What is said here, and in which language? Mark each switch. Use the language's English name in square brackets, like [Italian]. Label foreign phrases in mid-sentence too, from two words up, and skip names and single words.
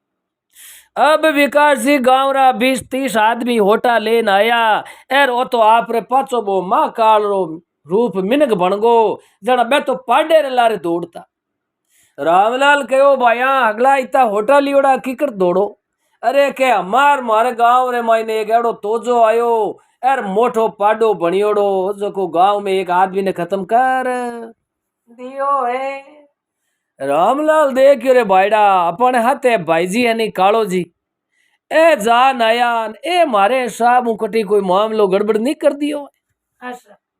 [Rajasthani] अब विकास जी गांव रा 20-30 आदमी होटा लेन आया एर ओ तो आप रे पाछो बो मां काल रो रूप मिनक बन गो जना मैं तो पाडे रे लारे दौड़ता। रामलाल कहो भाया अगला इता होटा लियोड़ा कीकर दौड़ो अरे के हमार मारे गांव रे मायने एक एड़ो तोजो आयो एर मोटो पाडो बनियोड़ो जो को गांव में एक आदमी ने खत्म कर दियो है। रामलाल देखियो रे भाईडा अपने हाथे भाईजी है कालो जी ए जा नयान ए मारे साहब मुकटी कोई मामलो गड़बड़ नहीं कर दियो। अच्छा।